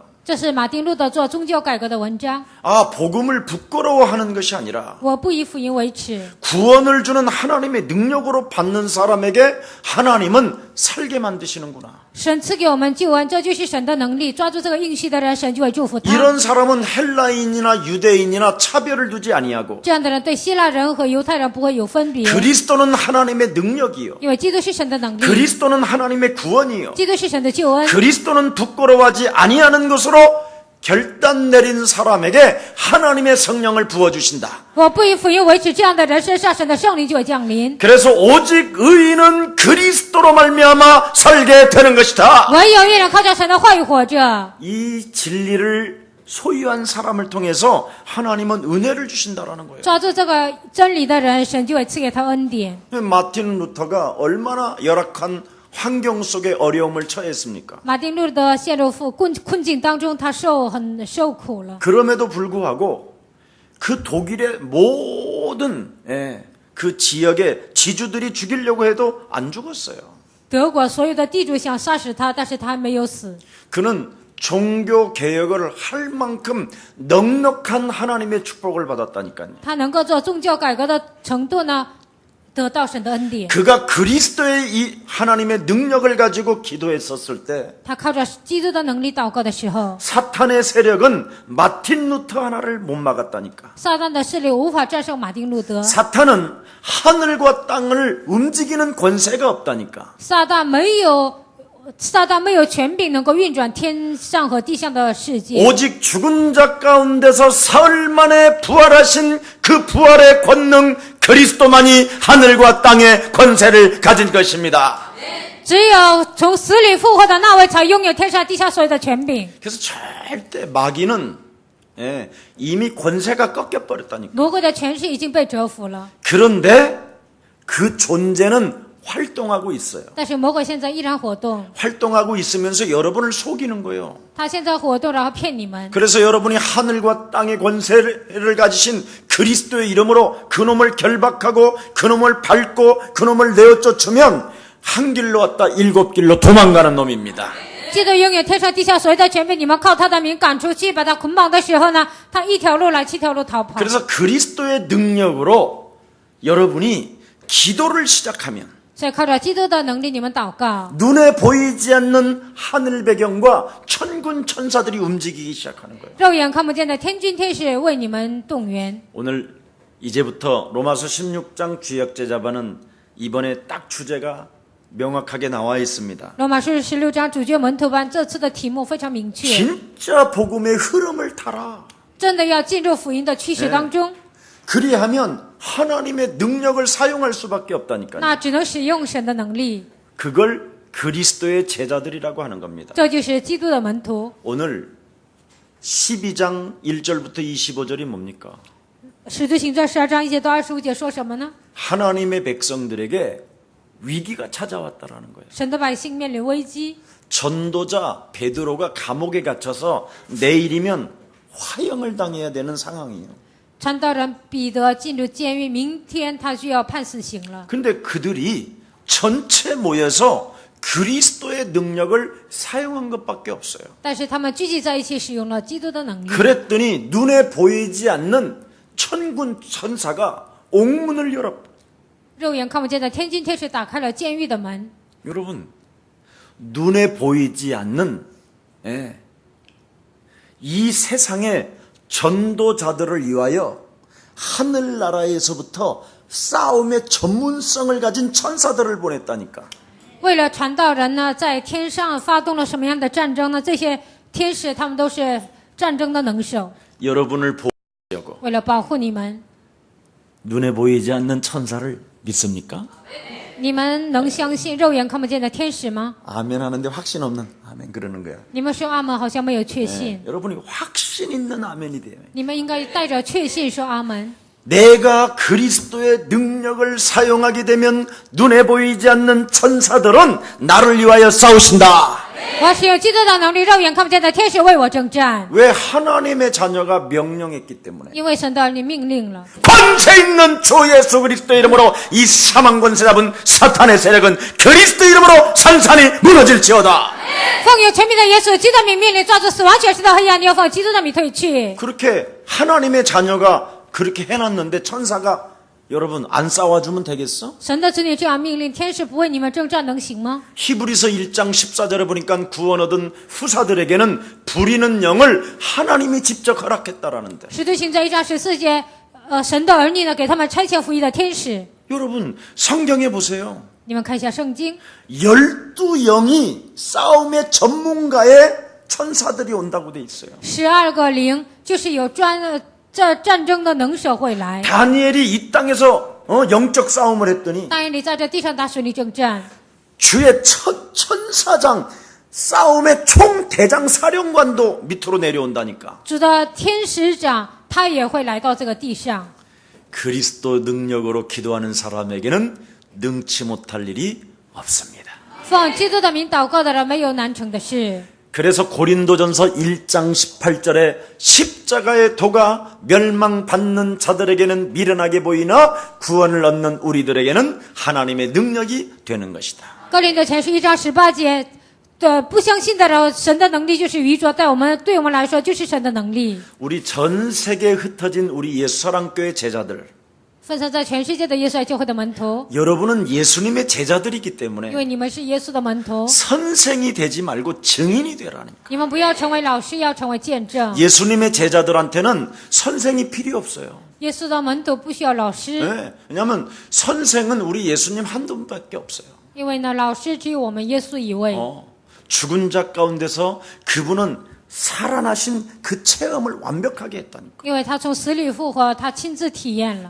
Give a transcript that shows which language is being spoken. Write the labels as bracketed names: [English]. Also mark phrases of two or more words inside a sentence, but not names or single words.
[Chinese] 这是马丁路德做宗教改革的文章。 [Korean] 아, 복음을 부끄러워하는 것이 아니라 [Chinese] 我不以福音为耻， [Korean] 구원을 주는 하나님의 능력으로 받는 사람에게 하나님은 살게 만드시는구나. [Chinese] 神赐给我们救恩，这就是神的能力。抓住这个应许的人，神就会祝福他。 [Korean] 이런 사람은 헬라인이나 유대인이나 차별을 두지 아니하고 [Chinese] 这样的人对希腊人和犹太人不会有分别， [Korean] 그리스도는 하나님의 능력이요. [Chinese] 因为基督是神的能力， [Korean] 그리스도는 하나님의 구원이요. [Chinese] 基督是神的救恩。 [Korean] 그리스도는 부끄러워하지 아니하는 것으로 결단 내린 사람에게 하나님의 성령을 부어주신다. [Chinese] 我不以福音为耻，这样的人身上神的圣灵就会降临。 [Korean] 그래서 오직 의인은 그리스도로 말미암아 살게 되는 것이다. [Chinese] 唯有一人靠着神的话语活着。 [Korean] 이 진리를 소유한 사람을 통해서 하나님은 은혜를 주신다라는 거예요. [Chinese] 抓住这个真理的人，神就会赐给他恩典。 [Korean] 마틴 루터가 얼마나 열악한 환경 속에 어려움을 처했습니까? [Chinese] 马丁路德陷入困境当中，他很受苦了。 [Korean] 그럼에도 불구하고 그 독일의 모든 그 지역의 지주들이 죽이려고 해도 안 죽었어요. [Chinese] 德国所有的地主想杀死他，但是他没有死。 [Korean] 그는 종교 개혁을 할 만큼 넉넉한 하나님의 축복을 받았다니까요. [Chinese] 他能够做宗教改革的程度呢，得到神的恩典。 [Korean] 그가 그리스도의 이 하나님의 능력을 가지고 기도했었을 때 [Chinese] 他靠着基督的能力祷告的时候， [Korean] 사탄의 세력은 마틴 루터 하나를 못 막았다니까. [Chinese] 撒旦的势力无法战胜马丁路德。 [Korean] 사탄은 하늘과 땅을 움직이는 권세가 없다니까. [Chinese] 撒旦没有权柄能够运转天上和地上的世界。 [Korean] 오직 죽은 자 가운데서 사흘 만에 부활하신 그 부활의 권능 그리스도만이 하늘과 땅의 권세를 가진 것입니다. [Chinese] 只有从死里复活的那位才拥有天上地下所有的权柄。 [Korean] 그래서 절대 마귀는 이미 권세가 꺾여버렸다니까. [Chinese] 魔鬼的权势已经被折服了， [Korean] 그런데 그 존재는 활동하고 있어요. [Chinese] 但是魔鬼现在依然活动， [Korean] 활동하고 있으면서 여러분을 속이는 거예요. [Chinese] 他现在活动，然后骗你们。 [Korean] 그래서 여러분이 하늘과 땅의 권세를 가지신 그리스도의 이름으로 그놈을 결박하고 그놈을 밟고 그놈을 내어쫓으면 한 길로 왔다 7길로 도망가는 놈입니다. [Chinese] 记得拥有天上地下所有的权柄，你们靠他的名赶出去，把他捆绑的时候呢，他一条路来7条路逃跑。 [Korean] 그래서 그리스도의 능력으로 여러분이 기도를 시작하면 [Chinese] 所以靠着基督的能力，你们祷告， [Korean] 눈에 보이지 않는 하늘 배경과 천군 천사들이 움직이기 시작하는 거예요. [Chinese] 肉眼看不见的天君天使为你们动员。 [Korean] 오늘 이제부터 로마서 16장 주역제자반은 이번에 딱 주제가 명확하게 나와 있습니다. [Chinese] 罗马书16章主角门徒班这次的题目非常明确， [Korean] 진짜 복음의 흐름을 타라. [Chinese] 真的要进入福音的趋势当中， [Korean] 그리하면 하나님의 능력을 사용할 수밖에 없다니까요. [Chinese] 那只能使用神的能力， [Korean] 그걸 그리스도의 제자들이라고 하는 겁니다. [Chinese] 这就是基督的门徒。 [Korean] 오늘 12장 1절부터 25절이 뭡니까? [Chinese] 使徒行传12章1节到25节说什么呢？ [Korean] 하나님의 백성들에게 위기가 찾아왔다라는 거예요. [Chinese] 神的百姓面临危机， [Korean] 전도자 베드로가 감옥에 갇혀서 내일이면 화형을 당해야 되는 상황이에요. [Chinese] 传道人彼得进入监狱，明天他就要判死刑了。 [Korean] 근데 그들이 전체 모여서 그리스도의 능력을 사용한 것밖에 없어요. [Chinese] 但是他们聚集在一起，使用了基督的能力。 [Korean] 그랬더니 눈에 보이지 않는 천군 천사가 옥문을 열었다. [Chinese] 肉眼看不见的天君天使打开了监狱的门。 [Korean] 여러분, 눈에 보이지 않는 이 세상의 전도자들을 위하여 하늘나라에서부터 싸움의 전문성을 가진 천사들을 보냈다니까. [Chinese] 为了传道人呢，在天上发动了什么样的战争呢？这些天使他们都是战争的能手， [Korean] 여러분을 보호하려고 [Chinese] 为了保护你们。 [Korean] 눈에 보이지 않는 천사를 믿습니까? [Chinese] 你们能相信肉眼看不见的天使吗？ [Korean] 아멘 하는데 확신 없는 아멘 그러는 거야. [Chinese] 你们说阿门，好像没有确信。 [Korean] 여러분이 확신 있는 아멘이 돼요. [Chinese] 你们应该带着确信说阿门。 [Korean] 내가 그리스도의 능력을 사용하게 되면 눈에 보이지 않는 천사들은 나를 위하여 싸우신다. [Chinese] 我要使用基督的能力，肉眼看不见的天使为我征战， [Korean] 왜 하나님의 자녀가 명령했기 때문에. [Chinese] 因为神的儿女命令了。 [Korean] 권세 있는 주 예수 그리스도의 이름으로 이 사망 권세 잡은 사탄의 세력은 그리스도 이름으로 산산이 무너질지어다. [Chinese] 奉有权柄的耶稣基督的名命令，抓住死亡权势的黑暗，你要奉基督的名退去。 [Korean] 그렇게 하나님의 자녀가 그렇게 해놨는데 천사가 여러분 안 싸워주면 되겠어? [Chinese] 神的子女这样命令，天使不为你们征战，能行吗？ [Korean] 히브리서 1장 14절에 보니까 구원 얻은 후사들에게는 부리는 영을 하나님이 직접 허락했다라는데. [Chinese] 使徒行传1章14节，神的儿女呢，给他们差遣服役的天使。 [Korean] 여러분 성경에 보세요. [Chinese] 你们看一下圣经， [Korean] 12영이 싸움의 전문가의 천사들이 온다고 돼 있어요. [Chinese] 12 个灵就是有这战争的能手会来。 [Korean] 다니엘이 이 땅에서 영적 싸움을 했더니 [Chinese] 但以理在这地上打属灵征战， [Korean] 주의 첫 천사장 싸움의 총대장 사령관도 밑으로 내려온다니까. [Chinese] 主的天使长他也会来到这个地上。 [Korean] 그리스도 능력으로 기도하는 사람에게는 능치 못할 일이 없습니다. [Chinese] 奉基督的名祷告的人没有难成的事。 [Korean] 그래서 고린도전서 1장 18절에 십자가의 도가 멸망받는 자들에게는 미련하게 보이나 구원을 얻는 우리들에게는 하나님의 능력이 되는 것이다. [Chinese] 哥林多前书1章18节，不相信的人，神的能力就是愚拙，对我们来说就是神的能力。 [Korean] 우리 전 세계에 흩어진 우리 예수사랑교회 제자들, [Chinese] 分散在全世界的耶稣爱教会的门徒， [Korean] 여러분은 예수님의 제자들이기 [Chinese] 因 [Korean] 때문에 [Chinese] 为你们是耶稣的门徒， [Korean] 선생이 되지 말고 증인이 되라니까. [Chinese] 你们不要成为老师，要成为见证。 [Korean] 예수님의 제자들한테는 선생이 필요 없어요. [Chinese] 耶稣的门徒不需要老师， [Korean] 네, 왜냐하면 선생은 우리 예수님 한두 분밖에 없어요. [Chinese] 因为呢，老师只有我们耶稣一位。 [Korean] 죽은 자 가운데서 그분은 살아나신 그 체험을 완벽하게 했다니까. [Chinese] 因为他从死里复活，他亲自体验了。